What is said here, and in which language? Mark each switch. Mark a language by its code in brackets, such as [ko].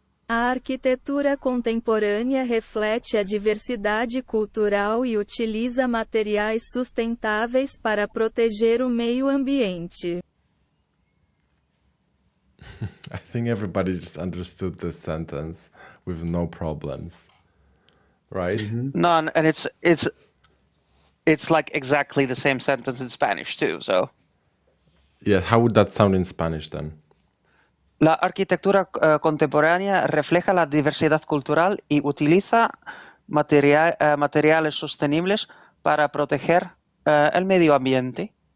[pt] A arquitetura contemporânea reflete a diversidade cultural e utiliza materiais sustentáveis para proteger o meio ambiente. [en] I think everybody just understood this sentence with no problems, right? No, and it's like exactly the same sentence in Spanish too. So Yeah, how would that sound in Spanish then? [es] la arquitectura contemporánea refleja la diversidad cultural y utiliza materiales sostenibles para proteger el medio ambiente.